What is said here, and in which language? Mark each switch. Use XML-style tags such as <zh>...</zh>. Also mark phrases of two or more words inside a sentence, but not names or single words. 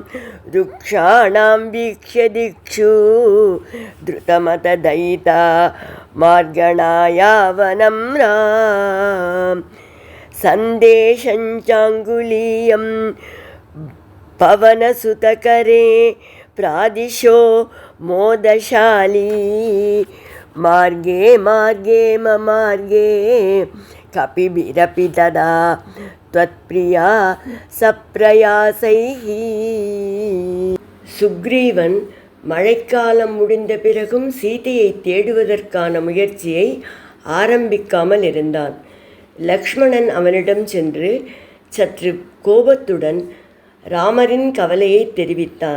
<sa>ऋक्षाणां वीक्ष्य दिक्षु द्रुतमथदयिता मार्गणायावनं राम्. सन्देशञ्चाङ्गुलीयं पवनसुतकरे प्रादिशो मोदशाली मार्गे मार्गे ममार्गे कपिभिरपि तदा त्वत्प्रिया सप्रयासैः.</sa> <ta>சுக்ரீவன் மழைக்காலம் முடிந்த பிறகும் சீதையை தேடுவதற்கான முயற்சியை ஆரம்பிக்காமல் இருந்தான். லக்ஷ்மணன் அவனிடம் சென்று சற்று கோபத்துடன் ராமரின் கவலையை தெரிவித்தான்.</ta>